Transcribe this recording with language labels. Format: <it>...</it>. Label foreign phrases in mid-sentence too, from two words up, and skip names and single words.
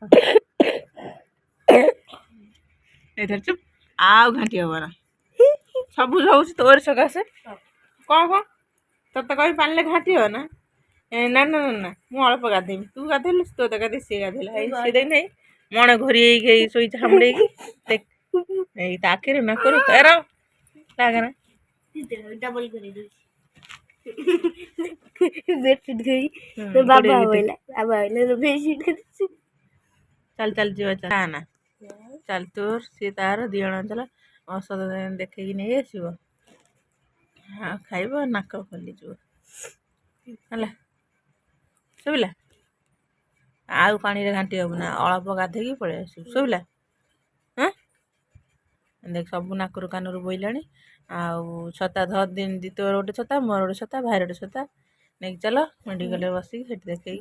<or>ଏଥିରେ ଚୁପ୍ ଆଉ ଘାଣ୍ଟି ହବ ନା ସବୁ ହଉଛି ତୋର ସକାଶେ କ'ଣ ତତେ କହି ପାଣିଲେ ଘାଟିବ ନା ନା ନା ନା ନା ମୁଁ ଅଳ୍ପ ଗାଧେଇବି ତୁ ଗାଧେଇଲୁ ତୋ ତ ଗାଧେଇ ସିଏ ଗାଧେଇଲା ଏଇ ସିଏ ଦେଖ ନେଇ ମଣ ଘୋରି ହେଇକି ଏଇ ଶୋଇଛି ହାମୁଡ଼େଇକି ଦେଖ ଏଇ ତା ଆଖିରୁ ନାକରୁ ଏର ଲାଗେନା</or> <hi>डबल कर बेडशीट गई तो बाबा बोला बेडशीट कर</hi> <or>ଚାଲ ଚାଲ ଯିବା ଚାଲ ନା ଚାଲ ତୋର ସିଏ ତାର ଦି ଜଣ ଚାଲ ଔଷଧ ଦେଖେଇକି ନେଇ ଆସିବ ହଁ ଖାଇବ ନାକ ଖୋଲିଯିବ ହେଲା ଶୁଭିଲା ଆଉ ପାଣିରେ ଘାଣ୍ଟି ହବୁ ନା ଅଳ୍ପ ଗାଧେଇକି ପଳେଇ ଆସିବୁ ଶୁଭିଲା ହଁ ଦେଖ ସବୁ ନାକରୁ କାନରୁ ବୋଇଲାଣି ଆଉ ଛତା ଧର ଦିନ ତୋର ଗୋଟେ ଛତା ମୋର ଗୋଟେ ଛତା ଭାଇର ଗୋଟେ ଛତା ନେଇକି ଚାଲ ମେଡ଼ିକାଲରେ ବସିକି ସେଠି ଦେଖେଇକି</or>